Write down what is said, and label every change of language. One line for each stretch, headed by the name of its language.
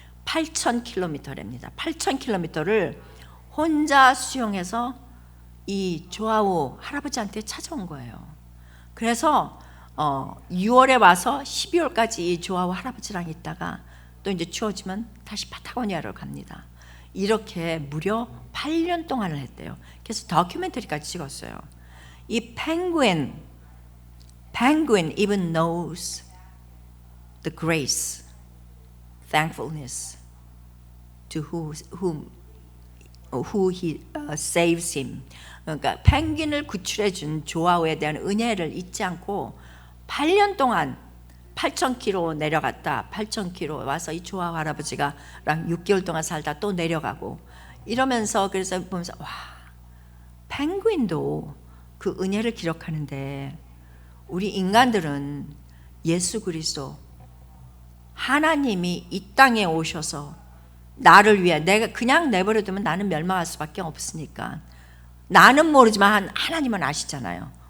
Korean: 8,000km랍니다. 8,000km를 혼자 수영해서 이 조아우 할아버지한테 찾아온 거예요. 그래서 6월에 와서 12월까지 이 조아우 할아버지랑 있다가 또 이제 추워지면 다시 파타고니아로 갑니다. 이렇게 무려 8년 동안을 했대요. 그래서 다큐멘터리까지 찍었어요. 이
English: penguin even knows the grace, thankfulness to who he saves him.
Korean: 그러니까 펭귄을 구출해 준 조아우에 대한 은혜를 잊지 않고 8년 동안 8,000km 내려갔다 8,000km 와서 이 조아우 할아버지가랑 6개월 동안 살다 또 내려가고 이러면서 그래서 보면서 와, 펭귄도 그 은혜를 기록하는데 우리 인간들은 예수 그리스도 하나님이 이 땅에 오셔서 나를 위해 내가 그냥 내버려두면 나는 멸망할 수밖에 없으니까 나는 모르지만 하나님은 아시잖아요.